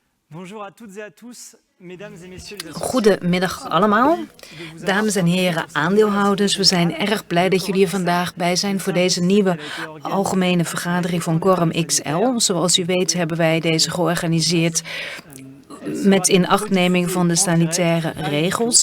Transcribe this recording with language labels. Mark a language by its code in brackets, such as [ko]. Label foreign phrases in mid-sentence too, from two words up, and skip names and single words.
[fr] Bonjour à toutes et à tous, mesdames et messieurs les associés. [nl] Goedemiddag allemaal, dames en heren aandeelhouders. We zijn erg blij dat jullie er vandaag bij zijn voor deze nieuwe algemene vergadering van Quorum XL. Zoals u weet hebben wij deze georganiseerd met inachtneming van de sanitaire regels.